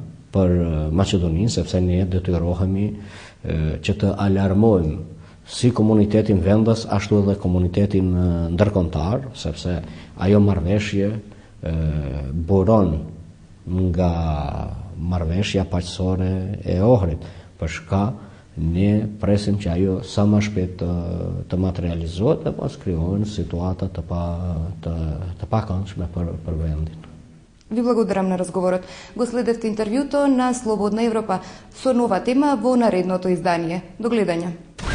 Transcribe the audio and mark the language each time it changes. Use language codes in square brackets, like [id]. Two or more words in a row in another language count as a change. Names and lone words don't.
[sq] për Maqedoninë, sepse ne detyrohemi që të alarmojmë si komunitetin vendas ashtu edhe komunitetin ndërkombëtar, sepse ajo marrëveshje buron nga marrëveshja paqësore e Ohrit, për shka ne presim që ajo sa më shpejt të materializohet dhe pas krijohen situata të pakëndshme për vendin. [mk] Ви благодарам на разговорот. Го следевте интервјуто на Слободна Европа со нова тема во наредното издание. До гледање.